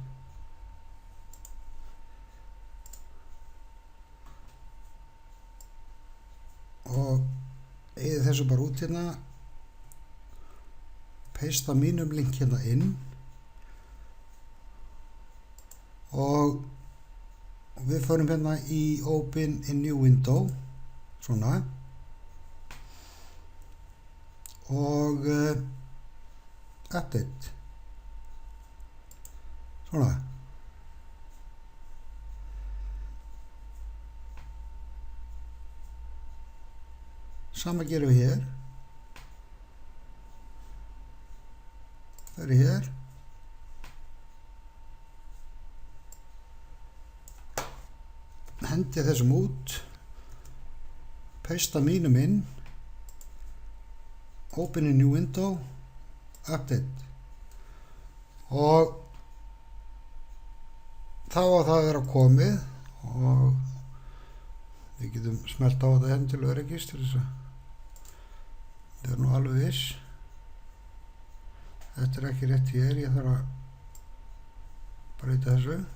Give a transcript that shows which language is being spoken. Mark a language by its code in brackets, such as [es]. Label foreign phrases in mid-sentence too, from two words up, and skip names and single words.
[is] og eyði þessu bara út hérna, pasta mínum link hérna inn og við förum hérna í [en] open in new window [is] svona og update svona. Sama gerum við hér. Það er hér. Hendi þessum út. Pasta mínum inn. [en] Open in new window. Update. [is] Og þá að það vera komið og við getum smelt á þetta henn til öryggis til þess að þetta er nú alveg viss. Þetta er ekki rétt hér, ég þarf að breyta þessu.